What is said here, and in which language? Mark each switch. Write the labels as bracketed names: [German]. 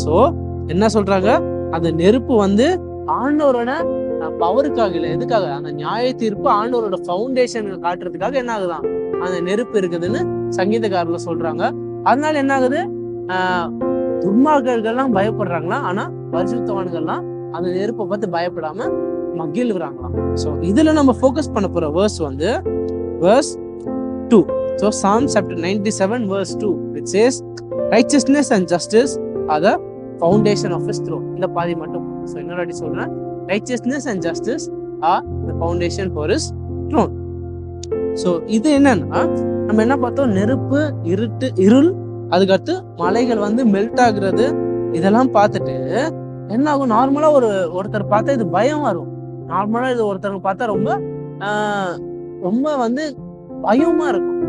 [Tamil] So என்ன சொல்றாங்க, அந்த நெருப்பு வந்து ஆண்டவரோட பவருக்காக இல்லை, எதுக்காக, அந்த நியாய தீர்ப்பு ஆண்டவரோட ஃபவுண்டேஷன் காட்டுறதுக்காக என்ன ஆகுதான் அந்த நெருப்பு இருக்குதுன்னு சங்கீதக்காரர்ல சொல்றாங்க. அதனால என்ன ஆகுது, துன்மார்க்கர்கள்லாம் பயப்படுறாங்களா, ஆனா பரிசுத்தவான்கள்லாம் அந்த நெருப்பை பார்த்து பயப்படாம மகிழ்கிறாங்களாம். ஸோ இதுல நம்ம ஃபோக்கஸ் பண்ண போற வேர்ஸ் வந்து verse 2. [English] So Psalm chapter 97 verse 2 which says righteousness and justice are the foundation of his throne. [Tamil] இந்த பாதி மட்டும். ஸோ இன்னொரு சொல்றேன், [English] righteousness and justice are the foundation for his throne. [Tamil] So இது என்னன்னா நம்ம என்ன பார்த்தோம், நெருப்பு, இருள், அதுக்கடுத்து மலைகள் வந்து மெல்ட் ஆகுறது, இதெல்லாம் பார்த்துட்டு என்ன ஆகும், நார்மலா ஒருத்தர் பார்த்தா இது பயம் வரும். நார்மலா இது ஒருத்தருக்கு பார்த்தா ரொம்ப வந்து பயமா இருக்கும்.